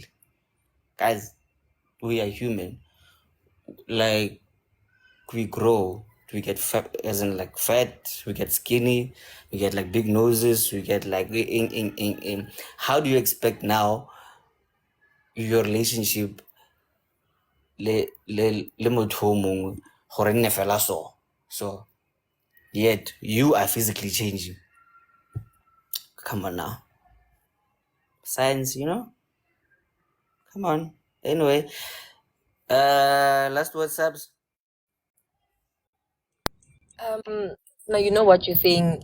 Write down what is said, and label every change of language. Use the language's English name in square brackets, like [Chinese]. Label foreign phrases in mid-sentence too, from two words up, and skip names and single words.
[English] Guys, we are human. Like we grow, we get fat, as in like fat, we get skinny, we get like big noses, we get like in. How do you expect now your relationship [Tswana] le motho o mongwe gore nne fela [English] so yet you are physically changing? Come on now, science, you know, come on. Anyway, last word, subs. Now you know what you're saying.